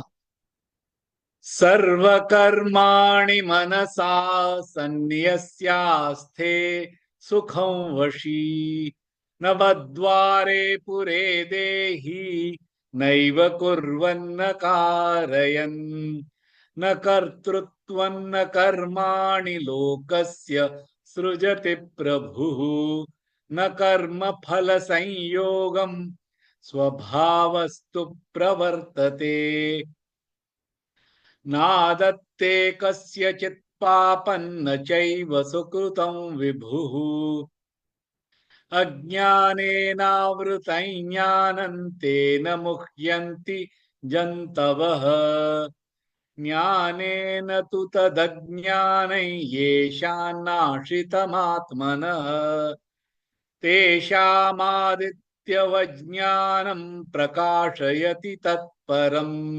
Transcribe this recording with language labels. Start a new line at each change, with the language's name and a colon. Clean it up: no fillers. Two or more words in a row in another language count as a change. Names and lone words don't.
Sanskrit: सर्व कर्माणि मनसा संन्यस्यास्ते सुखं वशी नवद्वारे पुरे देही नैव कुर्वन्न कारयन् न कर्तृत्वन्न कर्माणि लोकस्य सृजति प्रभुः न कर्म फल संयोगं स्वभावस्तु प्रवर्तते नादत्ते कस्यचित् पापन्न चैव सुकृतं विभुः अज्ञानेनावृतं ज्ञानं तेन मुह्यन्ति जन्तवः ज्ञानेन तु तदज्ञानं येषां नाशितमात्मनः तेषामादित्यवज्ञानं प्रकाशयति तत्परम्